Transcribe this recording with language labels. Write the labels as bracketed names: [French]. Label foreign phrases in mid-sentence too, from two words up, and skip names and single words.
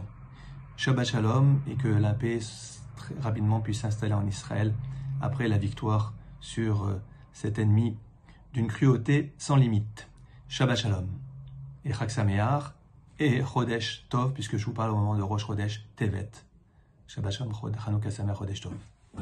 [Hebrew] שבת שלום, [French] et que la paix très rapidement puisse s'installer en Israël après la victoire sur cet ennemi d'une cruauté sans limite. [Hebrew] שבת שלום et חג שמח et חודש טוב, [French] puisque je vous parle au moment de [Hebrew] ראש חודש טבת. שבת שלום, חנוכה שמח, חודש טוב.